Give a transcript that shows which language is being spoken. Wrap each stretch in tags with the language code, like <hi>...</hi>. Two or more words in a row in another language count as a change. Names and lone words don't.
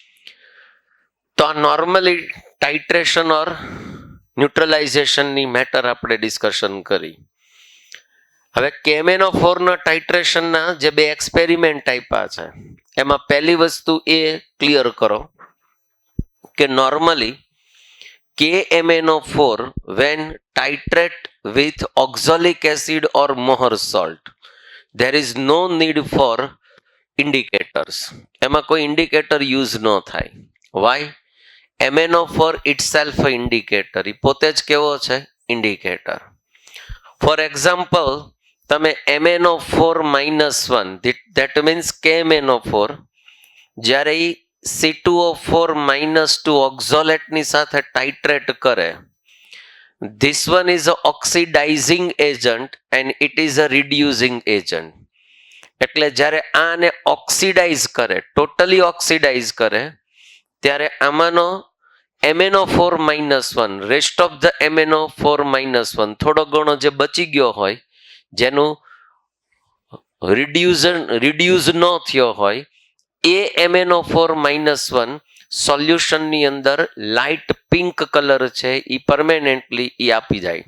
<gu>તો આ નોર્મલી</gu> <en>titration or neutralizationની</en> <gu>મેટર આપણે ડિસ્કશન કરી. હવે KMnO4 ના ટાઇટ્રેશનના જે બે એક્સપેરિમેન્ટ આપ્યા છે એમાં પહેલી વસ્તુ એ ક્લિયર કરો કે નોર્મલી KMnO4</gu> <en>when titrate with oxalic acid or Mohr salt, there is no need for indicators.</en> <gu>એમાં કોઈ ઇન્ડિકેટર યુઝ ન થાય.</gu> <en>Why? MnO4 itself a indicator.</en> <gu>એ પોતે જ કેવો છે? ઇન્ડિકેટર.</gu> <en>for example,</en> <gu>તમે MnO4-1</gu> <en>that means</en> <gu>KMnO4 જ્યારે એ C2O4-2 ઓક્ઝોલેટની સાથે ટાઇટ્રેટ કરે,</gu> <en>this one is a oxidizing agent and it is a reducing agent.</en> <gu>એટલે જ્યારે આને ઓક્સિડાઇઝ કરે, ટોટલી ઓક્સિડાઇઝ કરે, ત્યારે આમાંનો MnO4-1,</gu> <en>rest of the</en> <gu>MnO4-1 થોડો ઘણો જે બચી ગયો હોય, જેનું રિડ્યુઝ ન થયો હોય, એ MnO4-1 સોલ્યુશનની અંદર</gu> <en>light pink color</en> <gu>છે એ પરમેનન્ટલી એ આપી જાય.</gu>